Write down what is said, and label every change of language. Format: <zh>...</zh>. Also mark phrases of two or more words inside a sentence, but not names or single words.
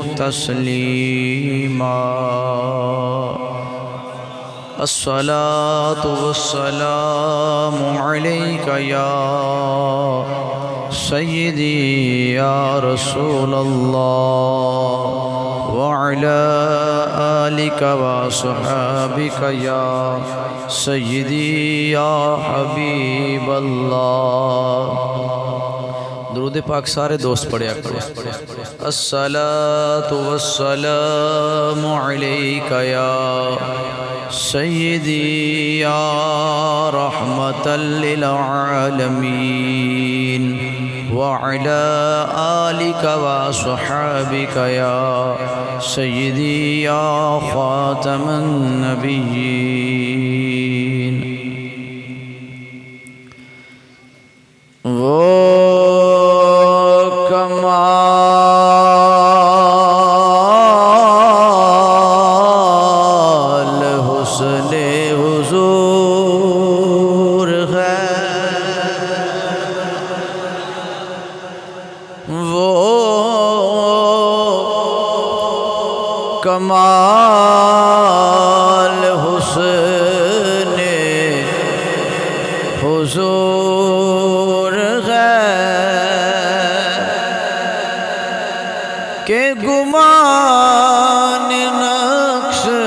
<ar>تسليما الصلاة والسلام عليك يا سيدي يا رسول الله وعلى آلك وصحابك يا سيدي يا حبيب الله</ar> <pa>درود پاک سارے دوست پڑھیا کرو</pa> <ar>الصلاة والسلام علیک یا سیدی یا رحمة للعالمین وعلى آلك وصحابك يا سيدي يا خاتم</ar> <ur>النبيين وہ کمال حسن حضور ہے کمال حسن حضور ہے کہ گمان نقش</ur>